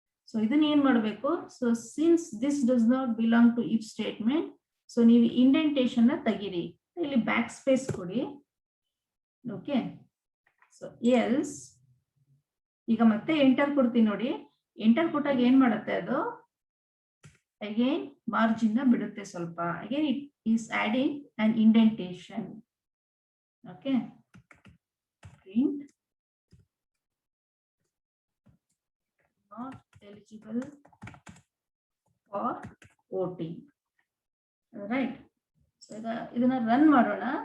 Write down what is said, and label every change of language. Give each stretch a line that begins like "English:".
Kannada: So ಇದನ್ನ ಏನ್ ಮಾಡ್ಬೇಕು, so
English: since this does not belong to if statement,
Kannada: so ನೀವು ಇಂಡೆಂಟೇಶನ್ ನ ತೆಗೀರಿ, ಇಲ್ಲಿ ಬ್ಯಾಕ್ ಸ್ಪೇಸ್ ಕೊಡಿ. ಓಕೆ, ಸೊ ಎಲ್ಸ್ ಈಗ ಮತ್ತೆ ಎಂಟರ್ ಕೊಡ್ತೀನಿ ನೋಡಿ. ಎಂಟರ್ ಕೊಟ್ಟಾಗ ಏನ್ ಮಾಡುತ್ತೆ ಅದು, ಅಗೇನ್ ಮಾರ್ಜಿನ್ ನ ಬಿಡುತ್ತೆ ಸ್ವಲ್ಪ.
English: Again it is adding an indentation. Okay, print not eligible for voting.
Kannada: Right, so ಇದನ್ನ ರನ್ ಮಾಡೋಣ.